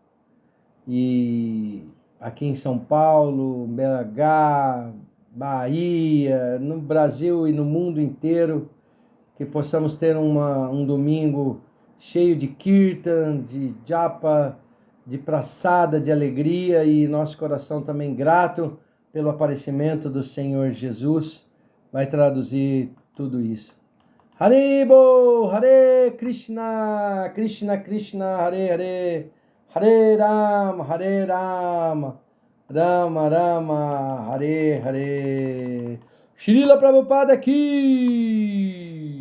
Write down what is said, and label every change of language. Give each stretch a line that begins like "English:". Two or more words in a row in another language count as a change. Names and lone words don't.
Portuguese: E aqui em São Paulo, BH, Bahia, no Brasil e no mundo inteiro, que possamos ter um domingo cheio de kirtan, de japa, de praçada, de alegria, e nosso coração também grato pelo aparecimento do Senhor Jesus, vai traduzir tudo isso.
Sanskrit: Haribo, Hare Krishna, Krishna Krishna, Hare Hare, Hare Rama, Rama Rama, Hare Hare.
Portuguese: Srila Prabhupada aqui!